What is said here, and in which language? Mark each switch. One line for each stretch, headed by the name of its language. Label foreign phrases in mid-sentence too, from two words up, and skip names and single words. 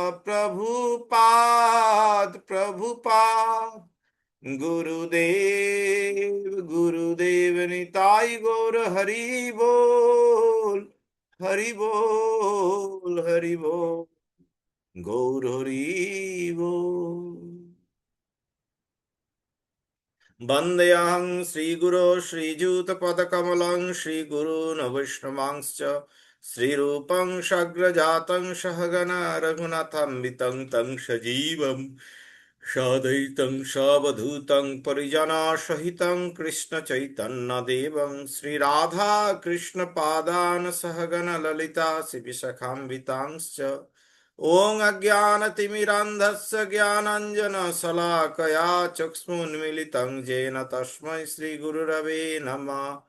Bangla: প্রভুপাদ গুরুদেব নিতাই গৌর হরি बोल গৌর হরি बोल
Sanskrit: वन्देऽहं श्रीगुरो श्रीयुतपदकमलं श्रीगुरून् वैष्णवांश्च श्रीरूपं सग्रजातं सहगण रघुनाथान्वितं तं सजीवं साद्वैतं सावधूतं परिजनसहितं कृष्णचैतन्यदेवं श्रीराधा कृष्णपादान् सहगण ललिता श्रीविशाखान्वितांश्च ॐ अज्ञानतिमिरान्धस्य ज्ञानाञ्जनशलाकया चक्षुन्मीलितं येन तस्मै श्रीगुरुरवे नमः